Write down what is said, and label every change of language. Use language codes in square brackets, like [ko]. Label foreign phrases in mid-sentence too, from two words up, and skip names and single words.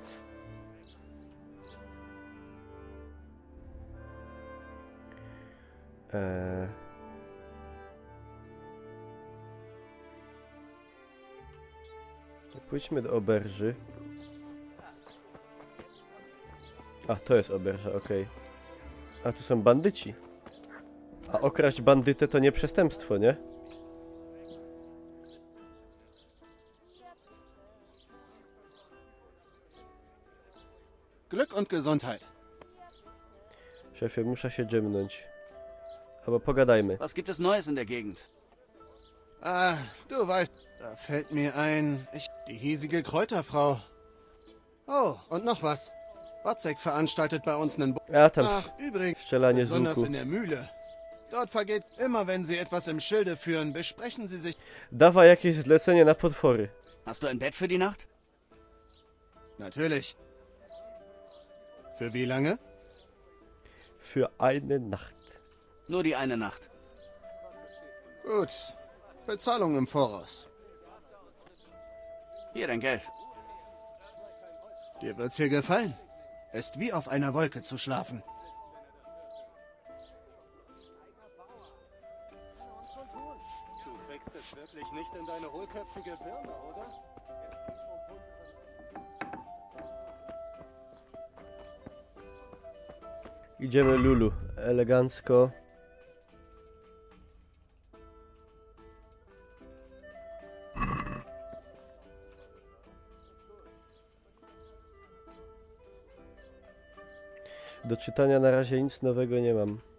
[pl] Pójdźmy do oberży. A, to jest oberża, okej. A, tu są bandyci. A okraść bandytę to nie przestępstwo, nie? [de] Glück und Gesundheit. [pl] Szefie, muszę się dżemnąć. Aber pogadajmy. [de] Was gibt es Neues in der Gegend? Ah, du weißt, da fällt mir ein, die hiesige Kräuterfrau. Oh, und noch was. Wacek veranstaltet bei uns einen... [pl] Ja, tam [de] Ach, übrigens, [pl] strzelanie z [de] besonders [pl] łuku. [de] in der Mühle. Dort vergeht immer, wenn Sie etwas im Schilde führen, besprechen Sie sich... [pl] Dawaj jakieś zlecenie na potwory. [de] Hast du ein Bett für die Nacht? Natürlich. Für wie lange? Für eine Nacht. Nur die eine Nacht. Gut. Bezahlung im Voraus. Hier dein Geld. Dir wird's hier gefallen. Ist wie auf einer Wolke zu schlafen. Du kriegst es wirklich nicht in deine hohlköpfige Birne, oder? [pl] Idziemy Lulu. Elegancko. Do czytania na razie nic nowego nie mam.